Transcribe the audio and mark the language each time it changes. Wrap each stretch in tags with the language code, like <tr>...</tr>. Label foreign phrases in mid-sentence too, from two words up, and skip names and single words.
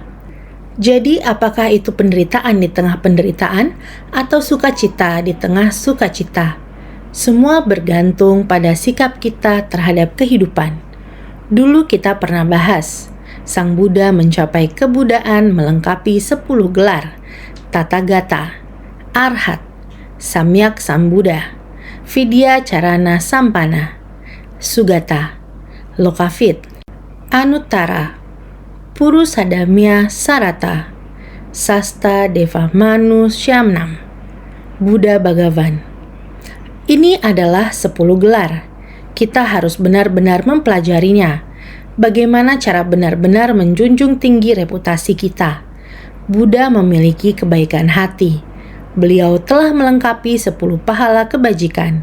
<id>Jadi, apakah itu penderitaan di tengah penderitaan atau sukacita di tengah sukacita? Semua bergantung pada sikap kita terhadap kehidupan. Dulu kita pernah bahas, Sang Buddha mencapai kebudaan melengkapi 10 gelar,</id> <sa>Tathagata, Arhat, Samyak Sambuddha, Vidya Carana Sampana, Sugata, Lokavit, Anuttara, Purusadamya Sarata, Sasta Deva Manusyamnam, Buddha Bhagavan.</sa> <id>Ini adalah 10 gelar. Kita harus benar-benar mempelajarinya. Bagaimana cara benar-benar menjunjung tinggi reputasi kita. Buddha memiliki kebaikan hati. Beliau telah melengkapi 10 pahala kebajikan.</id>